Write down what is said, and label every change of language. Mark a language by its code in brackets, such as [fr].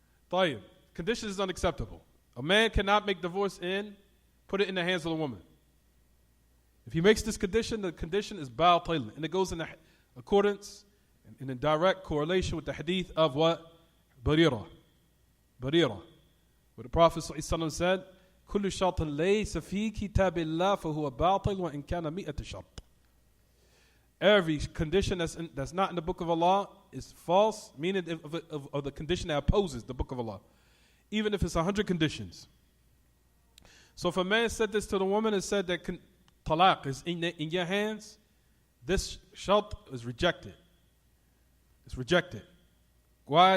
[en] Tayyib. Condition is unacceptable. A man cannot make divorce put it in the hands of the woman. If he makes this condition, the condition is batil, and it goes in accordance and in direct correlation with the hadith of what? Barira. Where the Prophet ﷺ said, [ar] كل شرط ليس في كتاب الله فهو باطل وإن كان 100 شرط. [en] Every condition that's not in the book of Allah is false, meaning of the condition that opposes the book of Allah, even if it's 100 conditions. So if a man said this to the woman and said that talaq is in your hands, this shart is rejected. It's rejected. Why?